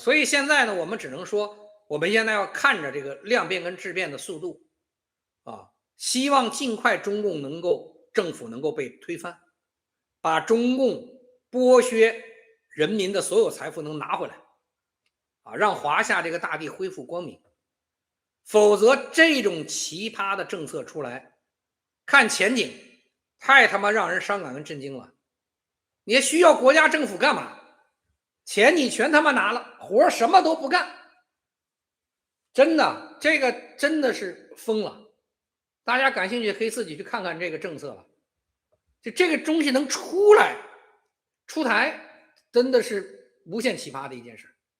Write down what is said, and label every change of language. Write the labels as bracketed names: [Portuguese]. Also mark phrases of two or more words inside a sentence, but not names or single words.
[Chinese] 所以現在呢，我們只能說，我們現在要看着這個量變跟質變的速度希望盡快中共政府能夠被推翻，把中共剝削人民的所有財富能拿回來讓華夏這個大地恢復光明。否則這種奇葩的政策出來，看前景太他媽讓人傷感跟震驚了。你需要國家政府幹嘛？錢你全他媽拿了，活什麼都不幹。真的，這個真的是瘋了。大家感興趣可以自己去看看這個政策了。就這個東西能出來出台，真的是無限奇葩的一件事。